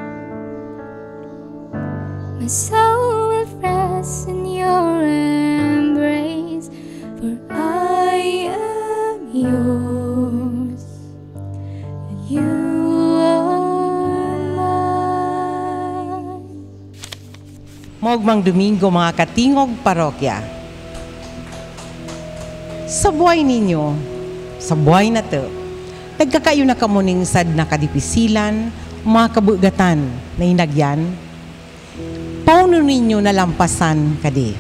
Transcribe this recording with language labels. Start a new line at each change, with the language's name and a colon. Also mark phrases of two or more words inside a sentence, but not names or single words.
English: My soul will rest in your embrace, for I am yours, and you are mine.
Bikol: Maugmang Domingo mga katingog parokya. Sa buhay ninyo, sa buhay na to, nagkakayo na kamuning sad na kadipisilan, mga kabugatan na inagyan, pauno ninyo nalampasan kadi.